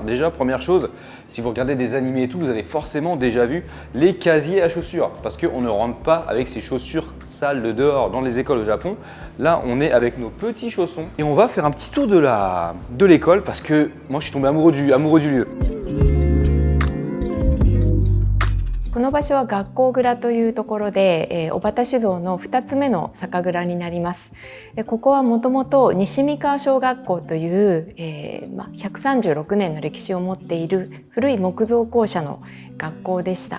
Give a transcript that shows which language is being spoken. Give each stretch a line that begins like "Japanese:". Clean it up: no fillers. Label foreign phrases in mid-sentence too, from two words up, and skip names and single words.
French: Déjà, première chose, si vous regardez des animés et tout, vous avez forcément déjà vu les casiers à chaussures parce qu'on ne rentre pas avec ses chaussures sales de dehors dans les écoles au Japon. Là, on est avec nos petits chaussons et on va faire un petit tour de l'école parce que moi je suis tombé amoureux du lieu.
Japanese: この場所は学校蔵というところで、小畑酒造の2つ目の酒蔵になります。ここはもともと西三川小学校という、136年の歴史を持っている古い木造校舎の学校でした。